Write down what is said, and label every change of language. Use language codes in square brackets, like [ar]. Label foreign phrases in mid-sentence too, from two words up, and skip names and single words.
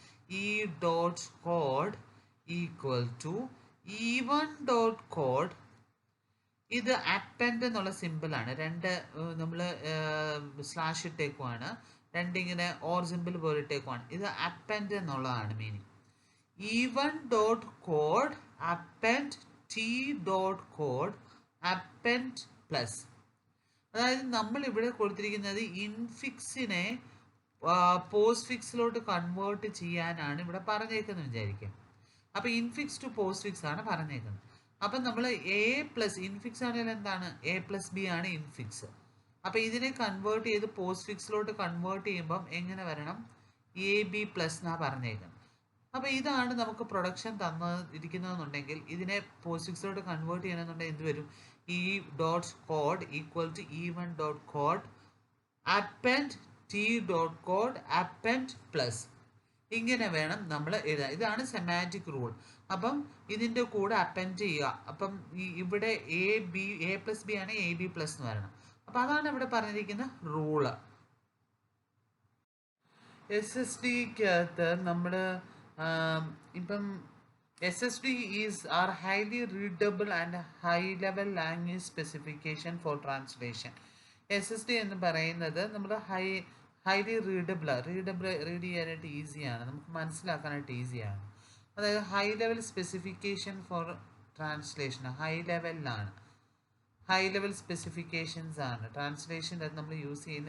[en] ഈ dot code equal to E1.code. [ml] ഇത് അപ്പൻഡ് എന്നുള്ള സിമ്പിളാണ്. രണ്ട് നമ്മൾ സ്ലാഷ് ഇട്ടേക്കുവാണ്, രണ്ടിങ്ങനെ [en] or simple [ml] പോലെ ഇട്ടേക്കുവാണ്. ഇത് അപ്പൻഡ് എന്നുള്ളതാണ് മീനിങ്. [en] E1.code append T.code append പ്ലസ്. [ml] അതായത് നമ്മൾ ഇവിടെ കൊടുത്തിരിക്കുന്നത് ഇൻഫിക്സിനെ പോസ്റ്റ് ഫിക്സിലോട്ട് കൺവേർട്ട് ചെയ്യാനാണ് ഇവിടെ പറഞ്ഞേക്കുന്നത് വിചാരിക്കും. അപ്പോൾ [en] infix to post fix [ml] ആണ് പറഞ്ഞേക്കുന്നത്. അപ്പം നമ്മൾ A [en] plus infix [ml] ആണെങ്കിൽ എന്താണ്? A+B ആണ് ഇൻഫിക്സ്. അപ്പോൾ ഇതിനെ കൺവേർട്ട് ചെയ്ത് പോസ്റ്റ് ഫിക്സിലോട്ട് കൺവേർട്ട് ചെയ്യുമ്പം എങ്ങനെ വരണം? AB പ്ലസ് എന്നാണ് പറഞ്ഞേക്കുന്നത്. അപ്പോൾ ഇതാണ് നമുക്ക് പ്രൊഡക്ഷൻ തന്നിരിക്കുന്നതെന്നുണ്ടെങ്കിൽ ഇതിനെ പോസ്റ്റ് ഫിക്സിലോട്ട് കൺവേർട്ട് ചെയ്യണമെന്നുണ്ടെങ്കിൽ എന്ത് വരും? [en] E.code equal to E1.code append T.code append പ്ലസ്. [ml] ഇങ്ങനെ വേണം നമ്മൾ എഴുതാൻ. ഇതാണ് [en] semantic rule. [ml] അപ്പം ഇതിൻ്റെ കൂടെ അപ്പൻഡ് ചെയ്യുക. അപ്പം ഇവിടെ A+B ആണ്, AB പ്ലസ് എന്ന് പറയണം. അപ്പം അതാണ് ഇവിടെ പറഞ്ഞിരിക്കുന്ന റൂള്. SSDക്കകത്ത് നമ്മൾ ഇപ്പം [en] SSD are highly readable and high level language specification for translation. [ml] SSD എന്ന് പറയുന്നത് നമ്മൾ [en] highly read [ml] ചെയ്യാനായിട്ട് ഈസിയാണ്, നമുക്ക് മനസ്സിലാക്കാനായിട്ട് ഈസിയാണ്. അതായത് [en] high level specification for translation, high level specifications [ml] ആണ് ട്രാൻസ്ലേഷൻ്റെ അത് നമ്മൾ യൂസ് ചെയ്യുന്ന.